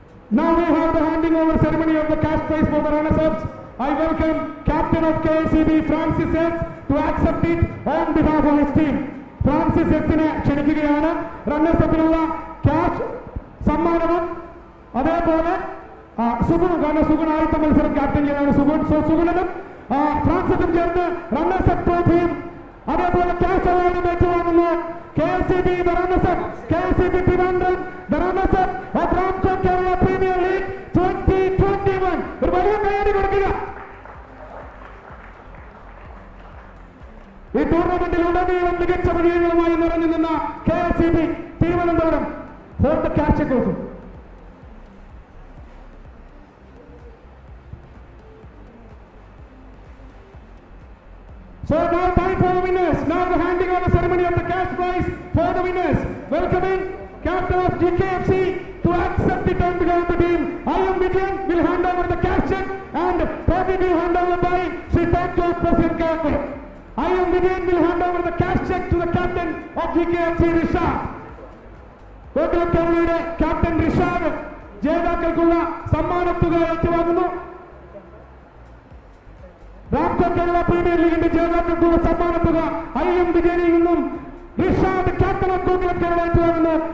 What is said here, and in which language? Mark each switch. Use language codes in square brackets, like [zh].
[en] Now we have the handing over ceremony of the cash prize for the runners-ups. I welcome captain of KSEB Francis S to accept it on behalf of his team. [ml] Francis S-നെ ക്ഷണിക്കുകയാണ്. റണ്ണേഴ്സപ്പിനുള്ള cash സമ്മാനവും അതേപോലെ സുഗുൺ, കാരണം സുഗുൺ ആദ്യത്തെ മത്സരം captain ചെയ്താണ് Sugun. So സുഗുണനും ഫ്രാൻസിസും ചേർന്ന് runners-up ട്രോഫിയും അതേപോലെ cash അവാർഡും ഏറ്റുവാങ്ങുന്നു. [en] KSEB the runners-up, KSEB Trivandrum the runners-up of Ramco Kerala Premier League 2021. [ml] ഒരു വലിയ കയ്യടി കൊടുക്കുക. ഈ ടൂർണമെന്റിൽ ഉടനീളം മികച്ച വിജയങ്ങളുമായി നിറഞ്ഞു നിന്ന KSEB Thiruvananthapuram [en] for the cash check also. So now time for the winners. Now the handing over ceremony of the cash prize for the winners. Welcoming captain of GKFC to accept it on behalf of the team. I.M. Vijayan will hand over the cash check and trophy will hand over by Sri Tokyo President Kaveh. I.M. Vijayan will hand over the cash check to the captain of GKFC, Rishad. [ml] Gokulam Keralയുടെ captain Rishad ജേതാക്കൾക്കുള്ള സമ്മാനത്തുക ഏറ്റുവാങ്ങുന്നു. Ramco Kerala premier ലീഗിന്റെ ജേതാക്കൾക്കുള്ള സമ്മാനത്തുക I.M. വിജയനിൽ നിന്നും Rishad [en] captain of [ml] Gokulam Kerala ഏറ്റുവാങ്ങുന്നു.